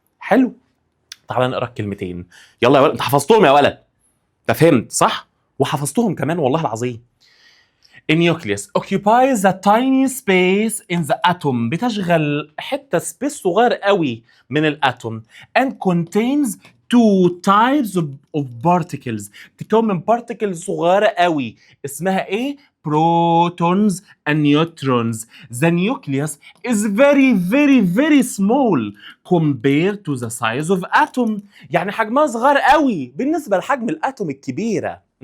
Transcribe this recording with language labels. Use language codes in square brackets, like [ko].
[ar] حلو. تعال نقرا الكلمتين. يلا يا ولد، انت حفظتهم يا ولد. انت فهمت صح؟ وحفظتهم كمان والله العظيم. [en] A nucleus occupies a tiny space in the atom. [ar] بتشغل حتة سبيس صغير قوي من الاتوم. [en] And contains 2 types of particles. [ar] بتتكون من particles صغيرة قوي. اسمها ايه؟ [en] protons and neutrons. The nucleus is very small compared to the size of atom. [ar] يعني حجمها صغير قوي بالنسبة لحجم الاتوم الكبيرة.